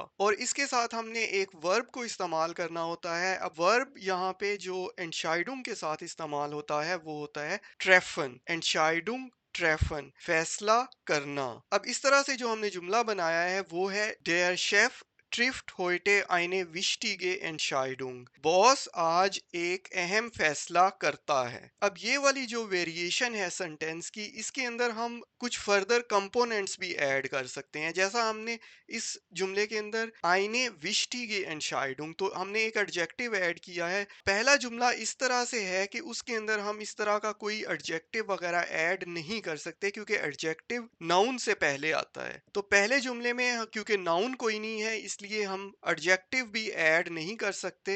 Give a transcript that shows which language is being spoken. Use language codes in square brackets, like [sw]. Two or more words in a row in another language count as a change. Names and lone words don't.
[hi] और इसके साथ हमने एक वर्ब को इस्तेमाल करना होता है। अब वर्ब यहाँ पे जो एंशाइडुंग के साथ इस्तेमाल होता है वो होता है ट्रेफन। [de] Entscheidung treffen, [hi] फैसला करना। अब इस तरह से जो हमने जुमला बनाया है वो है [de] der Chef trifft heute eine wichtige Entscheidung। [hi] बॉस आज एक अहम फैसला करता है। अब ये वाली जो वेरिएशन है सेंटेंस की, इसके अंदर हम कुछ [en] further components [hi] भी ऐड कर सकते हैं। जैसा हमने इस जुमले के अंदर [de] eine wichtige Entscheidung, [hi] तो हमने एक एडजेक्टिव ऐड किया है। पहला जुमला इस तरह से है कि उसके अंदर हम इस तरह का कोई एडजेक्टिव वगैरह ऐड नहीं कर सकते क्योंकि [en] adjective noun [hi] से पहले आता है। तो पहले जुमले में क्योंकि नाउन कोई नहीं है इसलिए हम एडजेक्टिव भी ऐड नहीं कर सकते।